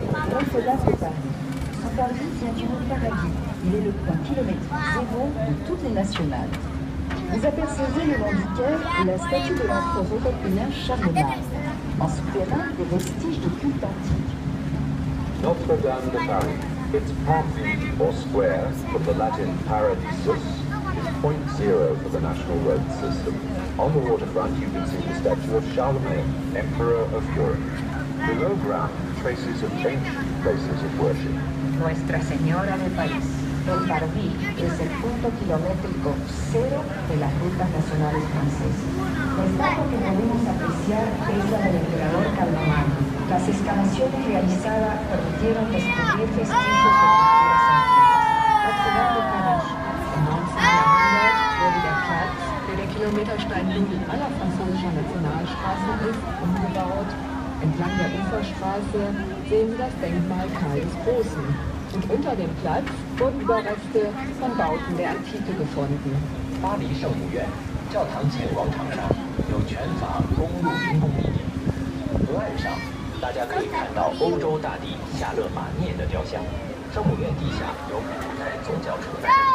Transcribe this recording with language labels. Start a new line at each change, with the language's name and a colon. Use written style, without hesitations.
French: Notre-Dame de Paris. Son parvis vient du mot paradis. Il est le point kilométrique zéro de toutes les nationales. Vous apercevez le long du quai la statue de l'empereur européen Charlemagne. En souterrain, des vestiges de culte antique. Notre-Dame de Paris.
English: Its parvis, or square, from the Latin paradisus, is 0.0 for the national road system. On the waterfront, you can see the statue of Charlemagne, Emperor of Europe. Below ground, traces of ancient places of worship.
Spanish: Nuestra Señora de París. El Parvis es el punto kilométrico cero de las rutas nacionales francesas. La estatua que podemos apreciar es la del emperador Carlomagno. Las excavaciones realizadas permitieron descubrir vestigios de culturas antiguas.
French: Notre-Dame de Paris.
German: Im 19. Jahrhundert wurde der Platz, der Kilometersteinhügel aller französischer Nationalstraßen ist, umgebaut. Entlang der Uferstraße sehen Sie das Denkmal Karl des Großen. Und unter dem Platz wurden Überreste von Bauten der Antike gefunden.
Chinese: 巴黎圣母院教堂前广场上有全法公路运动地点，河岸上大家可以看到欧洲大帝夏勒马涅的雕像。圣母院地下有古代宗教崇拜。